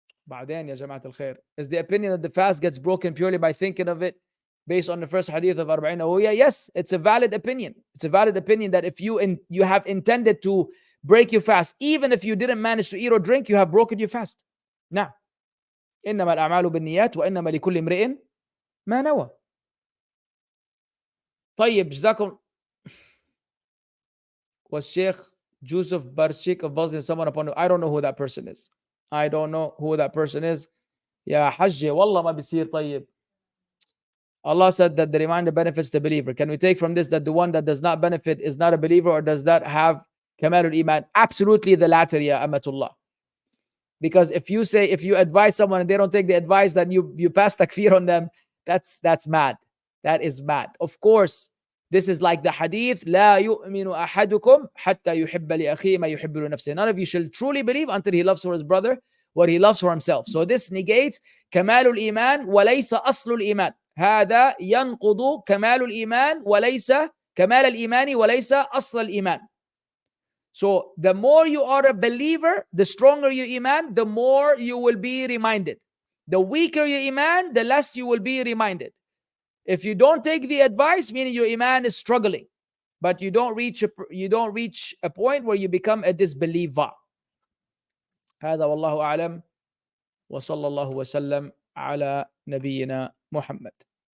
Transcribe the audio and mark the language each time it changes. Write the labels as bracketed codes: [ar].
[ar] بعدين يا جماعة الخير, [en] is the opinion that the fast gets broken purely by thinking of it based on the first hadith of Arba'in Nawawiyah? Yes, it's a valid opinion. It's a valid opinion that if you have intended to break your fast, even if you didn't manage to eat or drink, you have broken your fast. Now, [ar] إنما الأعمال بالنيات وإنما لكل امرئ ما نوى. طيب, جزاكم. [en] Was Sheikh Yusuf Barshik of Bosnia someone upon you? I don't know who that person is. I don't know who that person is. [ar] Ya Hajj, wallah ma bisir tayyib. [en] Allah said that the reminder benefits the believer. Can we take from this that the one that does not benefit is not a believer, or does that have kamalul iman? Absolutely the latter, ya amatullah. Because if you advise someone and they don't take the advice, then you pass takfir on them, that's mad. That is mad. Of course, this is like the hadith, [ar] لا يؤمن أحدكم حتى يحب لأخيه ما يحب لنفسه. [en] None of you shall truly believe until he loves for his brother what he loves for himself. So this negates [ar] كمال الإيمان وليس أصل الإيمان. هذا ينقض كمال الإيمان وليس كمال الإيمان وليس أصل الإيمان. [en] So the more you are a believer, the stronger your iman, the more you will be reminded. The weaker your iman, the less you will be reminded. If you don't take the advice, meaning your iman is struggling, but you don't reach a point where you become a disbeliever. [ar] هذا والله أعلم وصلى الله وسلم على نبينا محمد.